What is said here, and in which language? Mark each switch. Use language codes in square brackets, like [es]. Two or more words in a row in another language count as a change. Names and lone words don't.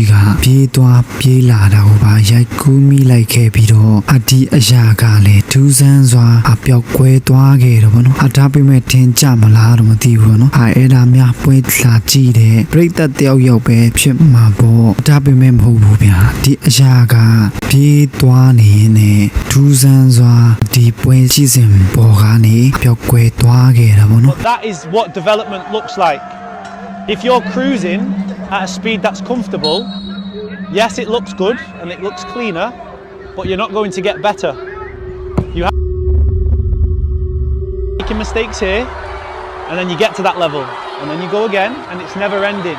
[my] ကပြေးသွားပြေးလာတာကိုပါရိုက်ကူးမိလိုက်ခဲ့ပြီးတော့ဒီအရာကလည်းထူးဆန်းစွာပျောက်ကွယ်သွားခဲ့တော့ဗောနော်ဒါပေမဲ့ထင်ကြမလားတော့မသိဘူးဗောနော်အဲ့ဒါများပွဲလာကြည့်တဲ့ပြိတ္တတယောက်ယောက်ပဲဖြစ်မှာပေါ့ဒါပေမဲ့မဟုတ်ဘူးဗျာဒီအရာကပြေးသွားနေရင်ထူးဆန်းစွာဒီပွဲရှိစဉ်ပေါ်ကနေပျောက်ကွယ်သွားခဲ့တာဗောနော် [en] That is what development looks like. If you're cruising at a speed that's comfortable, yes, it looks good and it looks cleaner, but you're not going to get better. You have making mistakes here, and then you get to that level, and then you go again, and it's never ending.